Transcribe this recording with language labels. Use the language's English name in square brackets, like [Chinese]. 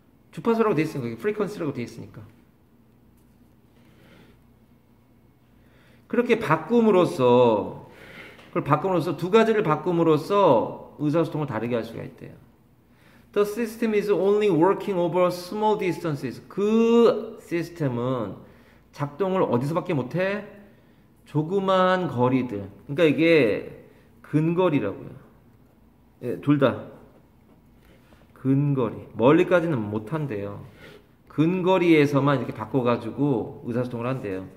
[Korean] 주파수라고 되어 있으니까, 프리퀀시라고 되어 있으니까. 그렇게 바꿈으로써, 두 가지를 바꿈으로써 의사소통을 다르게 할 수가 있대요. [English] The system is only working over small distances. [Korean] 그 시스템은 작동을 어디서밖에 못해? 조그만 거리들. 그러니까 이게 근거리라고요. 예, 둘 다. 근거리. 멀리까지는 못한대요. 근거리에서만 이렇게 바꿔가지고 의사소통을 한대요.